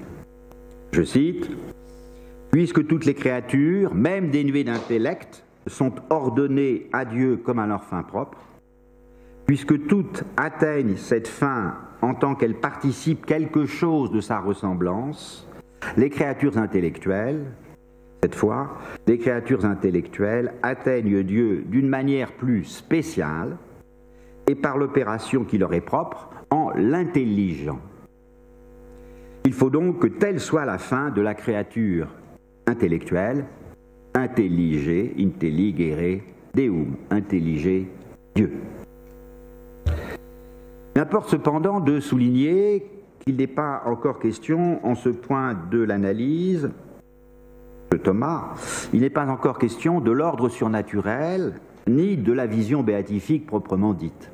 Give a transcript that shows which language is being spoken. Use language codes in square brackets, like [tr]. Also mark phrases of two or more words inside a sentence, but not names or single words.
[fr] Je cite, « Puisque toutes les créatures, même dénuées d'intellect, sont ordonnées à Dieu comme à leur fin propre, puisque toutes atteignent cette fin en tant qu'elles participent quelque chose de sa ressemblance, les créatures intellectuelles, cette fois, les créatures intellectuelles atteignent Dieu d'une manière plus spéciale, et par l'opération qui leur est propre, en l'intelligeant. Il faut donc que telle soit la fin de la créature intellectuelle, [la] intellige, intelligere Deum, [fr] intelliger Dieu. Il importe cependant de souligner qu'il n'est pas encore question, en ce point de l'analyse de Thomas, il n'est pas encore question de l'ordre surnaturel, ni de la vision béatifique proprement dite.